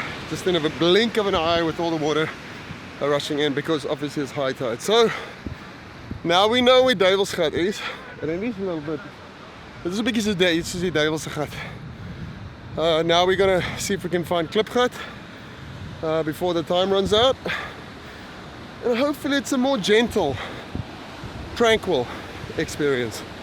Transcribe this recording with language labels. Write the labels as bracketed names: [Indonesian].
[English] Just in a blink of an eye with all the water rushing in, because obviously it's high tide. So now we know where Theewaterskloof is, and it is a little bit. [Afrikaans] Dit is 'n bietjie so soos die Theewaterskloof. [English] Now we're gonna see if we can find Klipgat before the time runs out, and hopefully it's a more gentle, tranquil experience.